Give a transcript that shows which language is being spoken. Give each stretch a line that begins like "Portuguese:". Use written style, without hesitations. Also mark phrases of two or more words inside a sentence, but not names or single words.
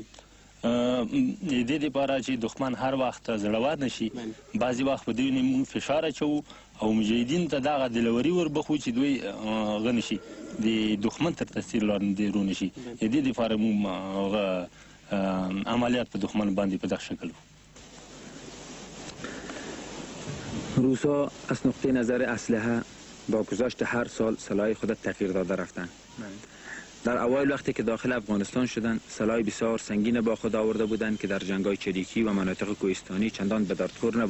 Pashto: د دې لپاره چې دښمن هر وخت زړور نه شي، بعضې وخت په دوی موږ فشار اچوو او مجاهدین ته دغه دلوري وربخو چې دوی هغه نه شي، د دښمن تر تاثیر لاندې رونه شي. د دې لپاره موږ عملیات په دښمن باندې په دغه شکل وو.
Persian: روسا از نقطه نظر اسلحه با گذشت هر سال سلاح خود تغییر داده رفتند. در اوایل وقتی که داخل افغانستان شدند، سلاح بسیار سنگین با خود آورده بودند که در جنگ‌های چریکی و مناطق کوهستانی چندان به دردخور نبود.